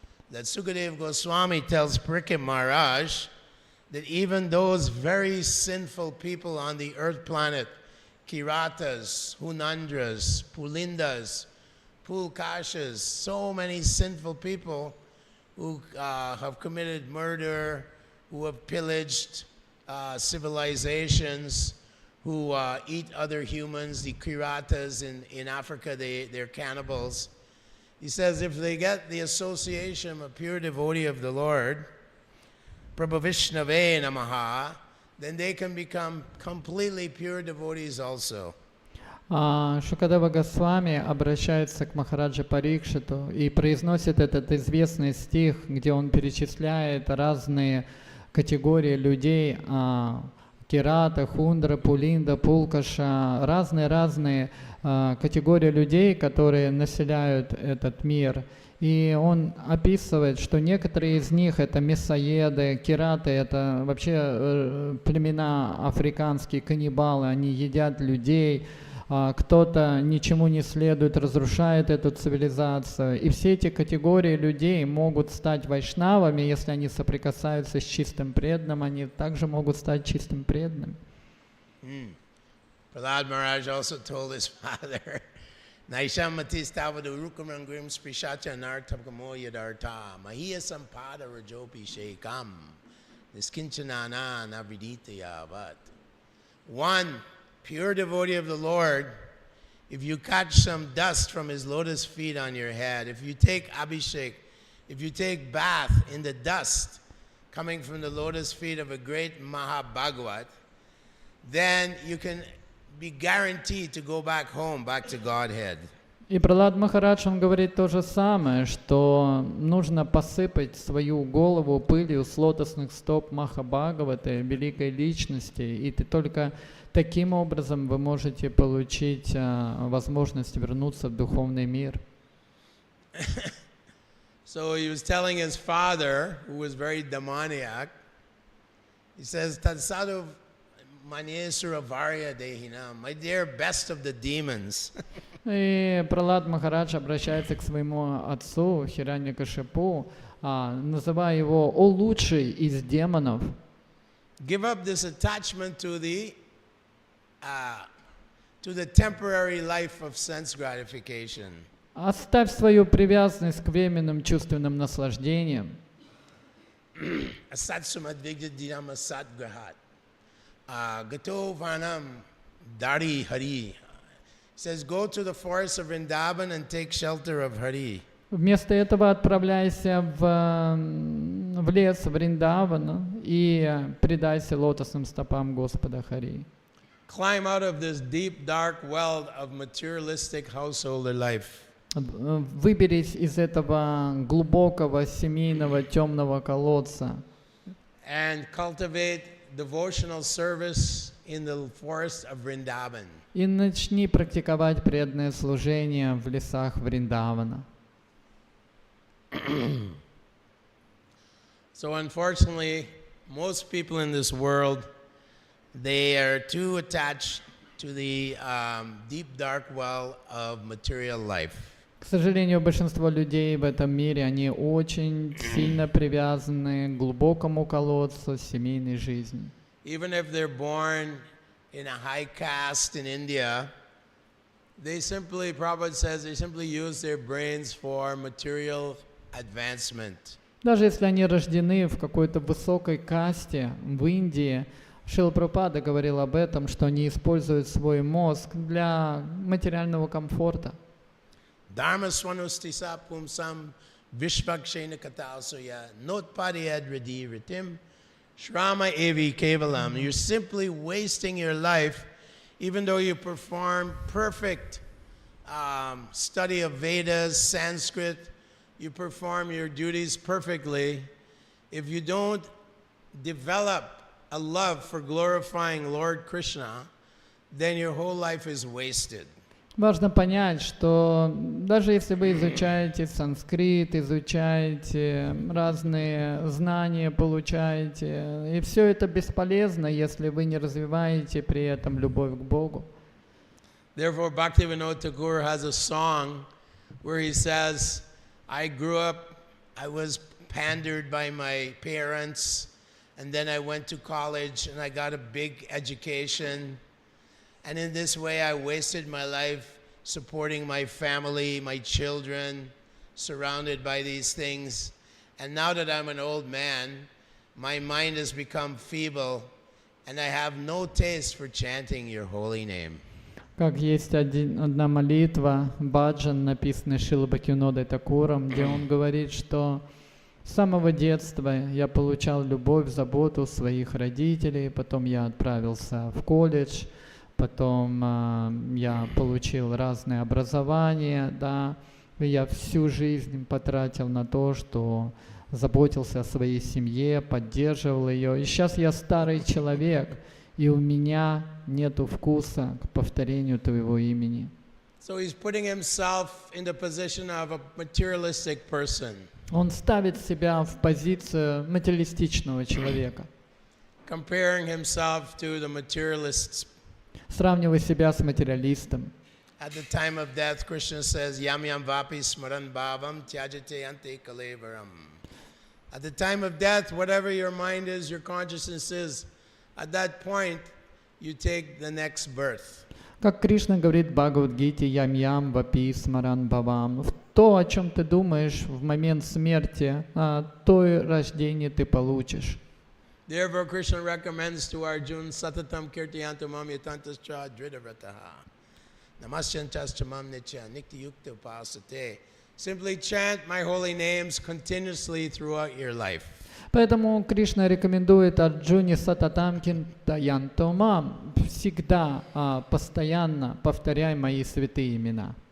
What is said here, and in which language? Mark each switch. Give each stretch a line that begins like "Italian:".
English: That Sukadev Goswami tells Parikshit Maharaj that even those very sinful people on the earth planet, Kiratas, Hunandras, Pulindas, Pulkashas, so many sinful people who have committed murder, who have pillaged civilizations, who eat other humans, the Kiratas in Africa, they're cannibals. He says if they get the association of a pure devotee of the Lord,
Sanskrit: Prabhavishnave Namaha,
English: then they can become completely pure devotees also.
Russian: Шукадева Госвами обращается к Махараджа Парикшиту и произносит этот известный стих, где он перечисляет разные категории людей, Кирата, Хундра, Пулинда, Пулкаша, разные категории людей, которые населяют этот мир. И он описывает, что некоторые из них это мясоеды, кираты, это вообще племена африканские, каннибалы, они едят людей, кто-то ничему не следует, разрушает эту цивилизацию. И все эти категории людей могут стать вайшнавами, если они соприкасаются с чистым преданным, они также могут стать чистым преданным.
English: Prahlad Maharaj also told his father,
Sanskrit: Naisham Matistavadu Rukamram Grim Sprishacha Nartapkamo Yadarta Mahiya Sampada Rajopi Shekam Niskinchanana Naviditya.
English: But one pure devotee of the Lord, if you catch some dust from his lotus feet on your head, if you take abhishek, if you take bath in the dust coming from the lotus feet of a great Mahabhagavat, then you can be guaranteed to go back home, back to Godhead.
Russian: И Пралад Махарадж, он говорит то же самое, что нужно посыпать свою голову пылью с лотосных стоп Махабхагаваты, великой личности, и только таким образом вы можете получить возможность вернуться в духовный мир.
English: So he was telling his father, who was very demoniac, he says,
Sanskrit: Tadsadu Manyesura Varya Dehina,
English: my dear best of the demons.
Russian: И Пралад Махарадж обращается к своему отцу Хираньякашипу, называя его «О лучший из демонов».
English: Give up this attachment to the temporary life of sense gratification.
Russian: Оставь свою привязанность к временным чувственным наслаждениям.
Sanskrit: Asat sumadvigdidam asat grahat. Gato vanam dari hari.
English: Says, go to the forest of Vrindavan and take shelter of Hari.
Russian: Вместо этого отправляйся в лес Вриндавана и предайся лотосным стопам Господа Хари.
English: Climb out of this deep, dark well of materialistic householder life.
Russian: Выберись из этого глубокого семейного темного колодца.
English: And cultivate devotional service in the forest of Vrindavan.
Russian: И начни практиковать преданное служение в лесах Вриндавана.
English: So unfortunately, most people in this world, they are too attached to the deep dark well of material life.
Russian: К сожалению, большинство людей в этом мире, они очень сильно привязаны к глубокому колодцу семейной жизни.
English: Even if they're born in a high caste in India, They simply, Prabhupada says, they simply use their brains for material advancement.
Russian: Даже если они рождены в какой-то высокой касте в Индии, Шрила Прабхупада говорил об этом, что они используют свой мозг для материального комфорта.
Sanskrit: Dharma swanustisa pumsam vishvakshena katalsuya notpadiyad ridi ritim shrama evi kevalam.
English: You're simply wasting your life, even though you perform perfect study of Vedas, Sanskrit, you perform your duties perfectly. If you don't develop a love for glorifying Lord Krishna, then your whole life is wasted.
Russian: Важно понять, что даже если вы изучаете санскрит, изучаете разные знания, получаете, и все это бесполезно, если вы не развиваете при этом любовь к Богу.
English: Therefore, Bhaktivinoda Thakur has a song where he says, I grew up, I was pandered by my parents, and then I went to college and I got a big education. And in this way, I wasted my life supporting my family, my children, surrounded by these things. And now that I'm an old man, my mind has become feeble, and I have no taste for chanting your holy name.
Russian: Как есть одна молитва, баджан, написанный Шрилой Бхактивинодой Такуром, где он говорит, что с самого детства я получал любовь, заботу своих родителей, потом я отправился в колледж, потом я получил разные образования, да, и я всю жизнь потратил на то, что заботился о своей семье, поддерживал ее. И сейчас я старый человек, и у меня нету вкуса к повторению Твоего имени.
English: So he's putting himself in the position of a materialistic person,
Russian: Он ставит себя в позицию материалистичного человека,
English: comparing himself to the materialists.
Russian: сравнивая себя с материалистом.
English: At the time of death, Krishna says,
Sanskrit: Yam yam vapi smaran bhavam tyajate ante kalevaram.
English: At the time of death, whatever your mind is, your consciousness is, at that point, you take the next birth.
Russian: Как Кришна говорит в Бхагавад-гите,
Sanskrit: ям-ям, вапи, смаран, бавам.
Russian: То, о чем ты думаешь в момент смерти, то и рождение ты получишь.
English: Therefore, Krishna recommends to Arjuna,
Sanskrit: Satatam kirtiyantu mam yatantascha dridavrataha. Namasyantascha mam nitya nikti yukta upasate.
English: Simply chant my holy names continuously throughout your life.
Russian: Поэтому Кришна рекомендует Арджуне
Sanskrit: Сататамкин Таянтомам
Russian: всегда, постоянно повторяй мои святые имена.